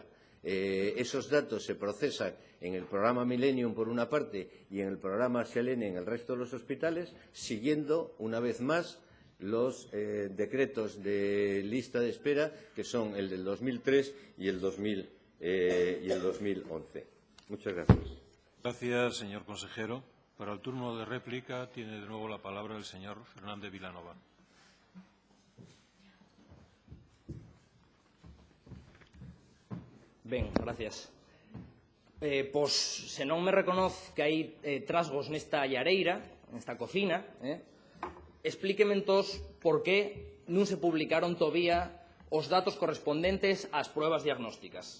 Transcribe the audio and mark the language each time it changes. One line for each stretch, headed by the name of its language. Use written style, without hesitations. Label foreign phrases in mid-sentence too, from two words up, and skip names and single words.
Spanish: Esos datos se procesan en el programa Millennium, por una parte, y en el programa Selene en el resto de los hospitales, siguiendo, una vez más, los decretos de lista de espera, que son el del 2003 y el 2011. Muchas gracias. Gracias, señor consejero. Para el turno de réplica tiene de nuevo la palabra el señor Fernández Vilanova.
Galician: Ben, gracias. Pois, se non me reconoz que hai trasgos nesta llareira, nesta cocina, explíqueme entós por que non se publicaron todavía os datos correspondentes ás pruebas diagnósticas.